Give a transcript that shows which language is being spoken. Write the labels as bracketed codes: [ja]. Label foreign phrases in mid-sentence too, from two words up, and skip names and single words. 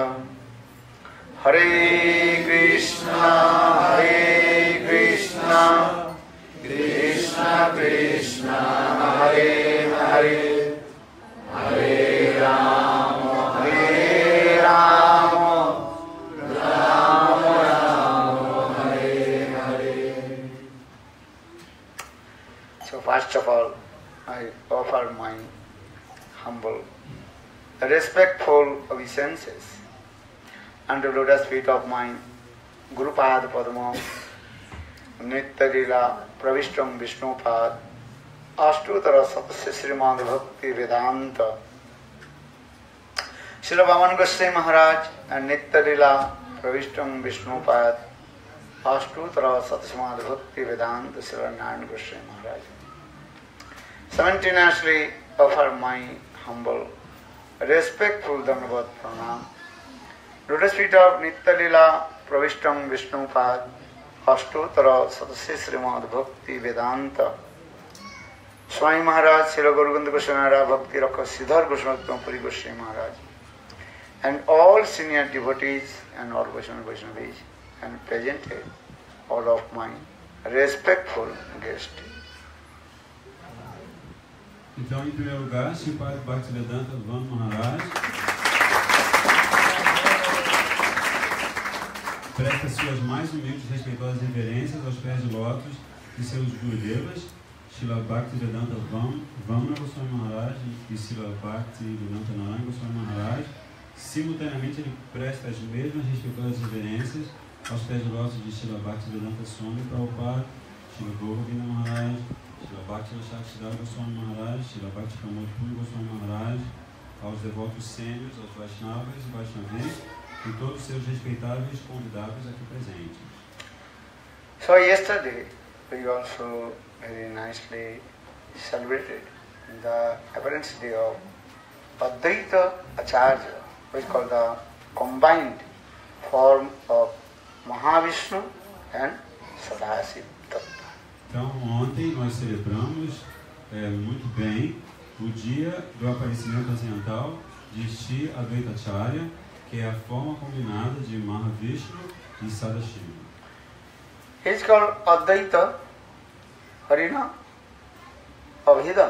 [sa] Hare Krishna Krishna Krishna Hare Hare Hare Rama Rama Rama Hare Hare. [en] So first of all, I offer my humble, respectful obeisances under the lotus feet of my Guru Pad Padma, Nitya Lila Pravishtam Vishnupad, Ashtutara Satasya Srimad Bhakti Vedanta, Srila Vaman Goswami Maharaj and Nitya Lila Pravishtam Vishnupad, Ashtutara Satasya Bhakti Vedanta, Srila Narayan Goswami Maharaj. Simultaneously offer my humble, respectful [sa] Dhanavad Pranam. [en] Lotus feet of Nitya Lila Pravishtam Vishnupad, Ashtotara Satasya Srimad Bhakti Vedanta, Swami Maharaj, Srila Gaura Gopal Goswami Maharaj, Bhakti Rakha Siddhar Goswami Puri Goswami Maharaj, and all senior devotees and all Vaishnavis, and presented all of my respectful guests. [pt] Então, em primeiro lugar, Sripad Bhaktivedanta Swami Maharaj presta suas mais humildes e respeitosas reverências aos pés de lótus de seus Gurudevas, Srila Bhaktivedanta Vamana Goswami Maharaj e Srila Bhaktivedanta Narayana Goswami Maharaj. Simultaneamente, ele presta as mesmas respeitosas reverências aos pés de lótus de Srila Bhaktivedanta Swami Prabhupada, Srila Govardhana Maharaj, Srila Bhakti Siddhar Goswami Maharaj, Srila Bhakti Pramod Puri Goswami Maharaj, aos devotos sênios, aos Vaishnavas e Vaishnavis e todos seus respeitáveis convidados aqui presentes. [en] So yesterday we also very nicely celebrated the appearance day of Advaita Acharya, which is called the combined form of Mahavishnu and Sadasiva Tattva. [pt] Então, ontem nós celebramos muito bem o dia do aparecimento acidental de Shri Advaita Acharya, que é a forma combinada de Mahavishnu e Sadashiva. [en] He is called Advaita Harina Abhidam.